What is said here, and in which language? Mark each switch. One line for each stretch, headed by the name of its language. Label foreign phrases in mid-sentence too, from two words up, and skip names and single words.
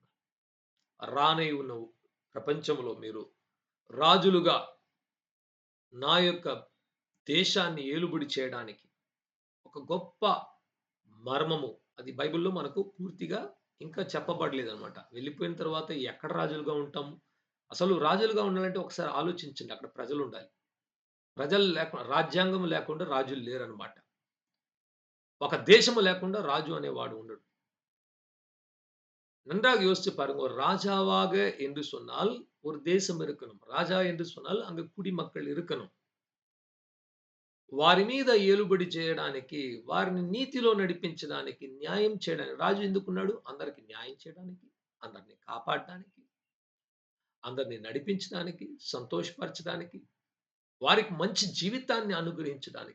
Telugu: రానై ఉన్న ప్రపంచంలో మీరు రాజులుగా నా యొక్క దేశాన్ని ఏలుబడి చేయడానికి ఒక గొప్ప మర్మము అది బైబిల్‌లో మనకు పూర్తిగా ఇంకా చెప్పబడలేదన్నమాట. వెళ్ళిపోయిన తర్వాత ఎక్కడ రాజులుగా ఉంటాం? అసలు రాజులుగా ఉండాలంటే ఒకసారి ఆలోచించండి. అక్కడ ప్రజలుండాలి. ప్రజలు రాజ్యాంగం లేకుండా రాజులు లేరన్నమాట. ఒక దేశము లేకుండా రాజు అనేవాడు ఉండడు.
Tamil: நன்றாக யோசிச்சு பாருங்க. ஒரு ராஜாவாக என்று சொன்னால் ஒரு தேசம் இருக்கணும். ராஜா என்று சொன்னால் அங்க குடிமக்கள் இருக்கணும்.
Telugu: వారి మీద ఏలుబడి చేయడానికి, వారిని నీతిలో నడిపించడానికి, న్యాయం చేయడానికి. రాజు ఎందుకున్నాడు? అందరికి న్యాయం చేయడానికి, అందరిని కాపాడడానికి, అందరిని నడిపించడానికి, సంతోషపరచడానికి, వారికి మంచి జీవితాన్ని అనుగ్రహించడానికి.